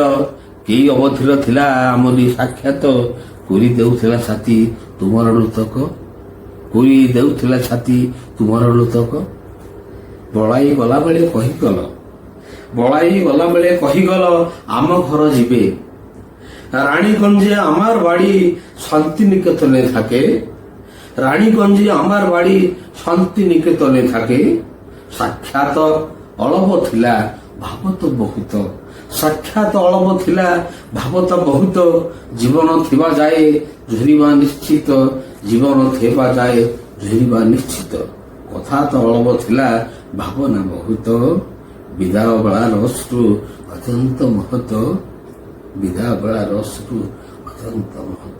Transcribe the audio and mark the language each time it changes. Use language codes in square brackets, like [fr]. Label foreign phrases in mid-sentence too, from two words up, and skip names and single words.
[or] କେଇ ଅବଧିର ଥିଲା ଆମରି ସାକ୍ଷାତ, କୋରି ଦେଉଥିଲା ଛାତି ତୁମର ଲୋତକ, କୋରି ଦେଉଥିଲା ଛାତି ତୁମର ଲୋତକ। ବଳାଇ ଗଲାବେଳେ କହିଗଲ, ବଳାଇ ଗଲାବେଳେ କହିଗଲ ଆମ ଘର ଯିବେ। [bn] রানীগঞ্জে আমার বাড়ি শান্তিনিকেতনে থাকে, রানীগঞ্জে আমার বাড়ি শান্তিনিকেতনে থাকে। [or] ସାକ୍ଷାତ ଅଳପ ଥିଲା ଭାବତ ବହୁତ, ସାକ୍ଷାତ ଅଳପ ଥିଲା ଭାବତ ବହୁତ। ଜୀବନ ଥିବା ଯାଏ ଝୁରିବା ନିଶ୍ଚିତ, ଜୀବନ ଥିବା ଯାଏ ଝୁରିବା ନିଶ୍ଚିତ। କଥା ତ ଅଳପ ଥିଲା ଭାବନା ବହୁତ, ବିଦାୟ ବେଳାର ଅଶ୍ରୁ ଅତ୍ୟନ୍ତ ମହତ, ବିଦାୟ ବେଳାର ଅଶ୍ରୁ ଅତ୍ୟନ୍ତ ମହତ।